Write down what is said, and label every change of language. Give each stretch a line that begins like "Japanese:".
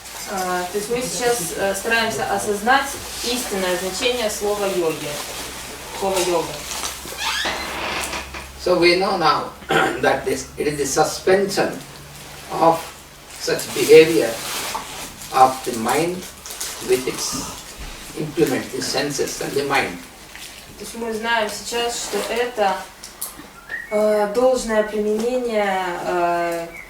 Russian: То есть мы сейчас стараемся осознать истинное значение слова йоги, слова йога.
English: So we know now that it is the suspension of such behavior of the mind with its implement, the senses and the mind.
Russian: То есть мы знаем сейчас, что это должное применение.